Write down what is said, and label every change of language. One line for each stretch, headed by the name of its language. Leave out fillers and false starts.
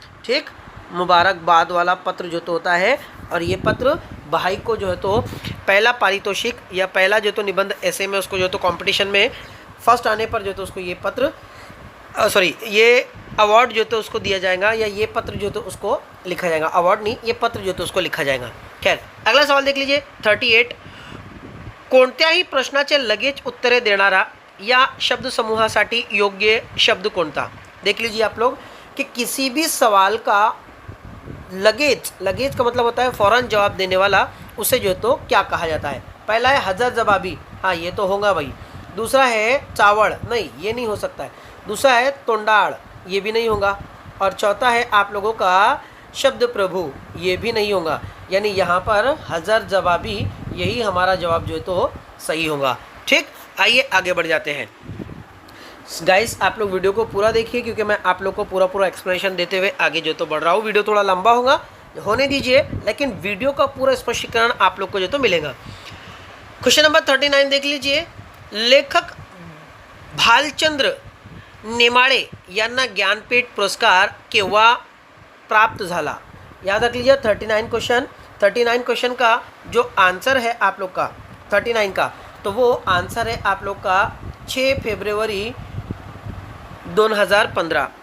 Hindi: ठीक, मुबारकबाद वाला पत्र जो तो होता है। और ये पत्र भाई को जो है तो पहला पारितोषिक या पहला जो तो निबंध ऐसे में उसको जो तो कंपटीशन में फर्स्ट आने पर जो तो उसको ये पत्र ये अवार्ड जो तो उसको दिया जाएगा या ये पत्र जो तो उसको लिखा जाएगा। अवार्ड नहीं, ये पत्र जो तो उसको लिखा जाएगा। खैर, अगला सवाल देख लीजिए 38।
Marathi: कोणत्याही प्रश्नाचे लगेच उत्तरे देणारा या शब्द समूहासाठी योग्य शब्द कोणता।
Hindi: देख लीजिए आप लोग कि किसी भी सवाल का लगेज का मतलब होता है फ़ौरन जवाब देने वाला, उसे जो तो क्या कहा जाता है। पहला है हज़र जवाबी, हाँ ये तो होगा भाई। दूसरा है चावड़, नहीं ये नहीं हो सकता है। दूसरा है तोंडाड़, ये भी नहीं होगा। और चौथा है आप लोगों का शब्द प्रभु, ये भी नहीं होगा। यानी यहाँ पर हज़र जवाबी यही हमारा जवाब जो है तो सही होगा। ठीक, आइए आगे बढ़ जाते हैं। गाइस आप लोग वीडियो को पूरा देखिए क्योंकि मैं आप लोग को पूरा एक्सप्लेनेशन देते हुए आगे जो तो बढ़ रहा हूँ। वीडियो थोड़ा लंबा होगा, होने दीजिए, लेकिन वीडियो का पूरा स्पष्टीकरण आप लोग को जो तो मिलेगा। क्वेश्चन नंबर 39 देख लीजिए।
Marathi: लेखक भालचंद्र नेमाळे यांना ज्ञानपीठ पुरस्कार केव्हा प्राप्त झाला।
Hindi: याद रख लीजिए 39 क्वेश्चन का जो आंसर है आप लोग का 39 का, तो वो आंसर है आप लोग का 6 फरवरी 2015।